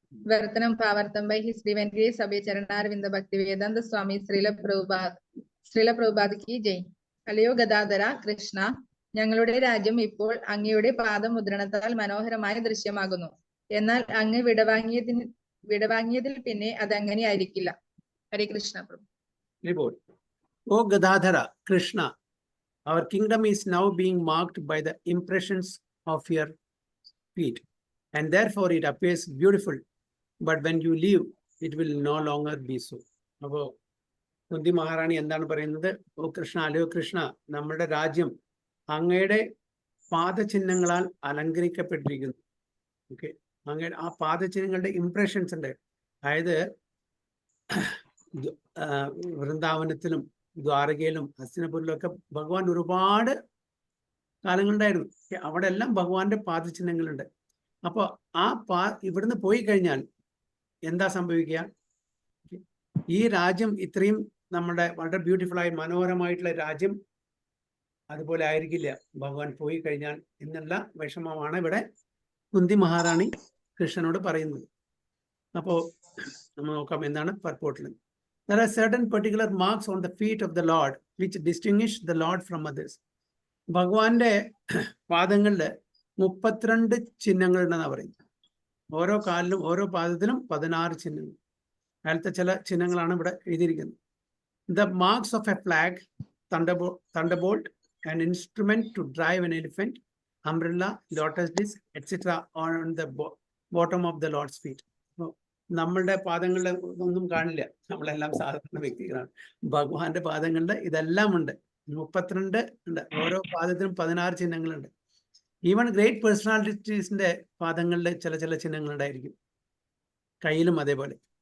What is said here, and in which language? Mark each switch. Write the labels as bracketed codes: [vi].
[ml] വർത്തനം ഭാവാർത്ഥം by his divine grace അഭയ ചരണാരവിന്ദ ഭക്തി വേദാന്ത സ്വാമി ശ്രീല പ്രഭുപാദ് കി ജയ്. അല്ലയോ ഗദാധര കൃഷ്ണ, ഞങ്ങളുടെ രാജ്യം ഇപ്പോൾ അങ്ങയുടെ പാദമുദ്രണത്താൽ മനോഹരമായി ദൃശ്യമാകുന്നു. എന്നാൽ അങ്ങ് വിടവാങ്ങിയതിൽ പിന്നെ അത് അങ്ങനെ ആയിരിക്കില്ല. ഹരേ കൃഷ്ണ പ്രഭു. [en] O Gadadhara, Krishna, our kingdom is now being marked by the impressions of your feet, and therefore it appears beautiful. But when you leave, it will no longer be so. [ml] അപ്പോൾ കുന്തി മഹാറാണി എന്താണ് പറയുന്നത്? ഓ കൃഷ്ണ, അല്ലയോ കൃഷ്ണ, നമ്മുടെ രാജ്യം അങ്ങയുടെ പാദചിഹ്നങ്ങളാൽ അലങ്കരിക്കപ്പെട്ടിരിക്കുന്നു. ഓക്കെ, അങ്ങയുടെ ആ പാദചിഹ്നങ്ങളുടെ impressions ഉണ്ട്. അതായത് വൃന്ദാവനത്തിലും ദ്വാരകയിലും ഹസ്തിനപുരിലും ഒക്കെ ഭഗവാൻ ഒരുപാട് കാലങ്ങളുണ്ടായിരുന്നു. അവിടെ എല്ലാം ഭഗവാന്റെ പാദചിഹ്നങ്ങളുണ്ട്. അപ്പോൾ ഇവിടുന്ന് പോയി കഴിഞ്ഞാൽ എന്താ സംഭവിക്കുക? ഈ രാജ്യം ഇത്രയും നമ്മുടെ വളരെ ബ്യൂട്ടിഫുൾ ആയി മനോഹരമായിട്ടുള്ള രാജ്യം അതുപോലെ ആയിരിക്കില്ല ഭഗവാൻ പോയി കഴിഞ്ഞാൽ എന്നുള്ള വിഷമമാണ് ഇവിടെ കുന്തി മഹാറാണി കൃഷ്ണനോട് പറയുന്നത്. അപ്പോൾ നമ്മൾ നോക്കാം എന്താണ് പർപ്പോട്ടിൽ. [en] There are certain particular marks on the feet of the Lord which distinguish the Lord from others. [ml] ഭഗവാന്റെ പാദങ്ങളിൽ 32 ചിഹ്നങ്ങൾ ഉണ്ടെന്നാണ് പറയുന്നത്. ഓരോ കാലിലും ഓരോ പാദത്തിലും 16 ചിഹ്നങ്ങൾ. അതിലത്തെ ചില ചിഹ്നങ്ങളാണ് ഇവിടെ എഴുതിയിരിക്കുന്നത്. [en] The marks of a flag, thunderbolt, an instrument to drive an elephant, umbrella, lotus disc, etc. on the bottom of the Lord's feet. [ml] നമ്മളുടെ പാദങ്ങളുടെ ഒന്നും കാണില്ല, നമ്മളെല്ലാം സാധാരണ വ്യക്തികളാണ്. ഭഗവാന്റെ പാദങ്ങളുടെ ഇതെല്ലാം ഉണ്ട്, 32 ഉണ്ട്. ഓരോ പാദത്തിലും 16 ചിഹ്നങ്ങളുണ്ട്. ഈവൻ ഗ്രേറ്റ് പേഴ്സണാലിറ്റീസിന്റെ പാദങ്ങളിൽ ചില ചിഹ്നങ്ങൾ ഉണ്ടായിരിക്കും, കയ്യിലും അതേപോലെ.